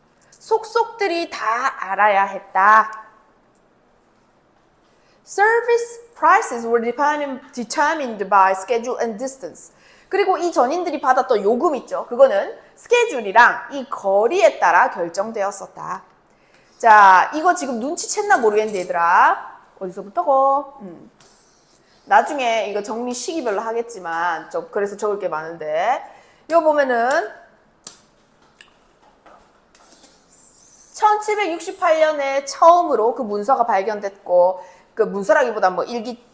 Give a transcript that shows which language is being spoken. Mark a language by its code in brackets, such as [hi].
[ko] 속속들이 다 알아야 했다. [en] Service prices were determined by schedule and distance. [ko] 그리고 이 전인들이 받았던 요금 있죠. 그거는 스케줄이랑 이 거리에 따라 결정되었었다. 자, 이거 지금 눈치챘나 모르겠는데 얘들아. 어디서부터고? 나중에 이거 정리 시기별로 하겠지만 그래서 적을 게 많은데 이거 보면은 1768년에 처음으로 그 문서가 발견됐고 그 문서라기보다 뭐 일기